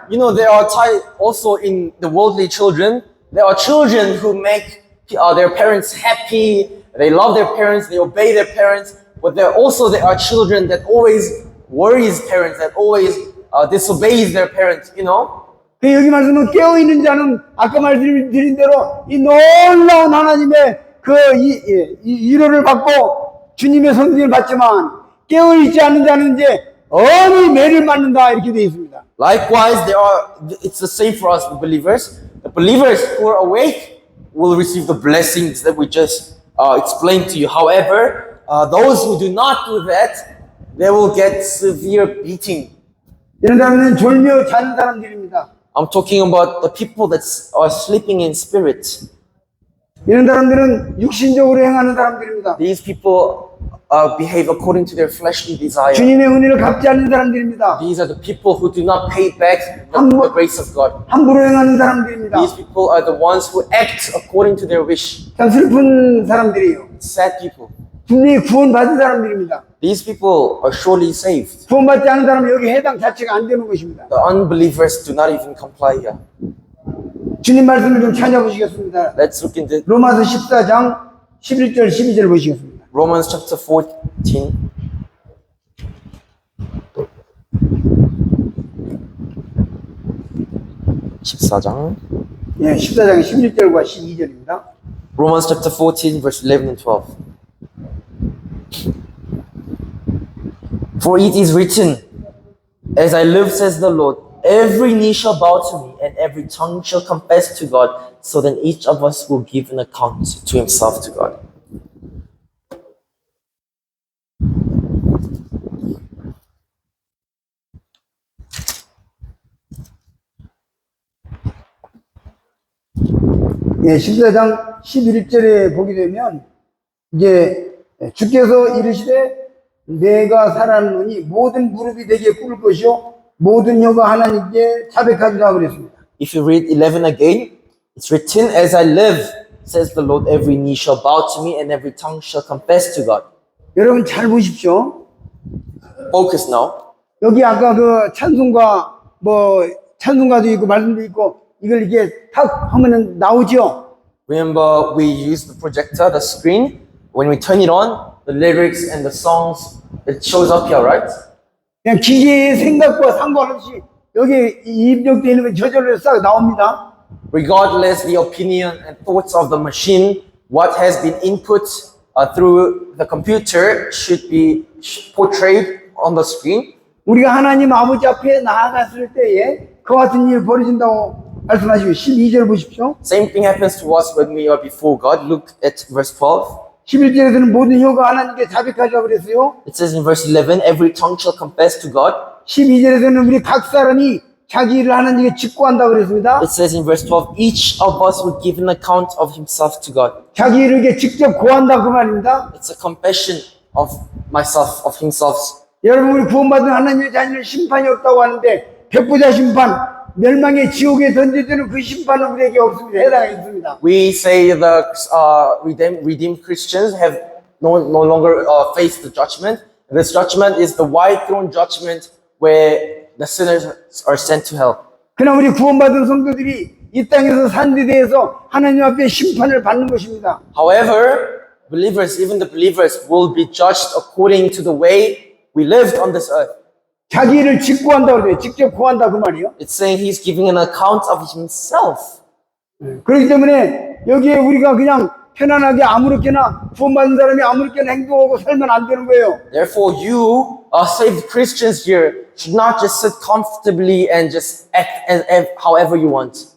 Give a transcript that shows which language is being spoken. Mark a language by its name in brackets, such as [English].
[English] You know, there are also in the worldly children, there are children who make their parents happy, they love their parents, they obey their parents, but there are children that always worries parents, that always disobeys their parents, you know? [Korean] 여기 말씀은 깨어있는 자는 아까 말씀드린 대로 이 놀라운 하나님의 위로를 받고 주님의 성령을 받지만 깨어있지 않는 자는 이제 어미 매를 맞는다 이렇게 되어 있습니다. [English] Likewise, it's the same for us, the believers. The believers who are awake will receive the blessings that we just explained to you. However, those who do not do that, they will get severe beating. [Korean] 이런 사람은 졸며 자는 사람들입니다. [English] I'm talking about the people that are sleeping in spirit. [Korean] 이런 사람들은 육신적으로 행하는 사람들입니다. [English] These people behave according to their fleshly desire. [Korean] 주님의 은혜를 갚지 않는 사람들입니다. [English] These are the people who do not pay back the grace of God. [Korean] 함부로 행하는 사람들입니다. [English] These people are the ones who act according to their wish. [Korean] 참 슬픈 사람들이에요. [English] Sad people. [Korean] 분명히 구원받은 사람들입니다. [English] These people are surely saved. [Korean] 구원받지 않은 사람은 여기 해당 자체가 안 되는 것입니다. [English] The unbelievers do not even comply here. [Korean] 주님 말씀을 좀 찾아보시겠습니다. [English] Let's look into [Korean] 로마서 14장 11절 12절 보시겠습니다. [English] Romans chapter 14. [Korean] 예, 14장 11절과 12절입니다. [English] Romans chapter 14 verse 11 and 12. For it is written, as I live, says the Lord, every knee shall bow to me, and every tongue shall confess to God. So then each of us will give an account to himself to God. [Korean] 예, 14장 11절에 보게 되면 이제 주께서 이르시되 내가 살았노니 모든 무릎이 내게 꿇을 것이요 모든 혀가 하나님께 자백하리라 그랬습니다. [English] If you read 11 again, it's written, as I live, says the Lord, every knee shall bow to me and every tongue shall confess to God. [Korean] 여러분 잘 보십시오. [English] Focus now. [Korean] 여기 아까 그 찬송가 찬송가도 있고 말씀도 있고 이걸 이렇게 탁 하면은 나오죠. [English] Remember, we use the projector, the screen. When we turn it on, the lyrics and the songs, it shows up here, right? [Korean] 그냥 기계의 생각과 상관없이 여기 입력되어 있는 건 저절로 싹 나옵니다. [English] Regardless the opinion and thoughts of the machine, what has been input through the computer should be portrayed on the screen. [Korean] 우리가 하나님 아버지 앞에 나아갔을 때에 그와 같은 일이 벌어진다고 말씀하시고 12절 보십시오. [English] Same thing happens to us when we are before God. Look at verse 12. [Korean] 11절에서는 모든 혀가 하나님께 자백하자고 그랬어요. [English] It says in verse 11, every tongue shall confess to God. [Korean] 12절에서는 우리 각 사람이 자기 일을 하나님께 직고한다고 그랬습니다. [English] It says in verse 12, each of us will give an account of himself to God. [Korean] 자기 일을 이렇게 직접 고한다 그 말입니다. [English] It's a confession of myself, of himself [Korean] 여러분 우리 구원받은 하나님의 자녀는 심판이 없다고 하는데 백보자 심판, 멸망의 지옥에 던져지는 그 심판은 우리에게 없습니다. 해당이 있습니다. [English] We say the redeemed Christians have no longer face the judgment. This judgment is the white throne judgment where the sinners are sent to hell. [Korean] 그러나 우리 구원받은 성도들이 이 땅에서 산 데 대해서 하나님 앞에 심판을 받는 것입니다. [English] However, believers, even the believers, will be judged according to the way we lived on this earth. [Korean] 자기 일을 직구한다고 그래요. 직접 구한다 그 말이에요. [English] It's saying he's giving an account of himself. [Korean] 그렇기 때문에 여기에 우리가 그냥 편안하게 아무렇게나 구원받은 사람이 아무렇게나 행동하고 살면 안 되는 거예요. [English] Therefore, you, saved Christians here, should not just sit comfortably and just act as however you want.